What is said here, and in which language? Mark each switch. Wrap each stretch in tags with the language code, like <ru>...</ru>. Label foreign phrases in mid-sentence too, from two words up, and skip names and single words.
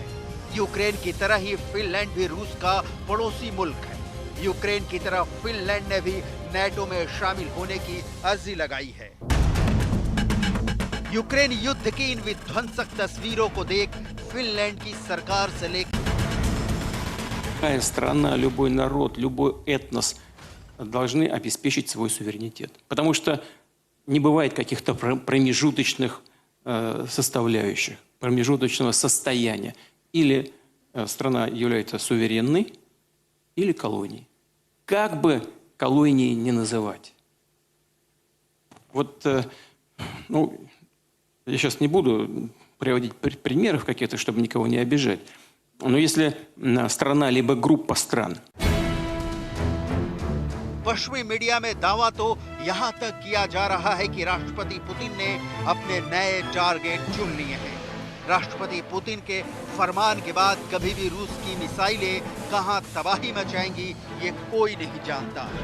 <hi>यूक्रेन की तरह ही फिनलैंड भी रूस का पड़ोसी मुल्क है। यूक्रेन की तरह फिनलैंड ने भी नेटो में शामिल होने की अर्जी लगाई है। यूक्रेन युद्ध की इन विध्वंसक तस्वीरों को देख फिनलैंड की सरकार से लेकर</hi> <ru>Любая страна, любой народ, любой этнос должны обеспечить свой суверенитет. Потому что не бывает каких-то промежуточных составляющих, промежуточного состояния. Или страна является суверенной, или колонией. Как бы колонией не называть. Вот, я сейчас не буду приводить примеров каких-то, чтобы никого не обижать. Но если страна либо группа стран.</ru> <hi>पश्चिमी मीडिया में दावा तो यहां तक किया जा रहा है कि राष्ट्रपति पुतिन ने अपने नए टारगेट चुन लिए हैं। राष्ट्रपति पुतिन के फरमान के बाद कभी भी रूस की मिसाइलें कहां तबाही मचाएंगी, ये कोई नहीं जानता।</hi>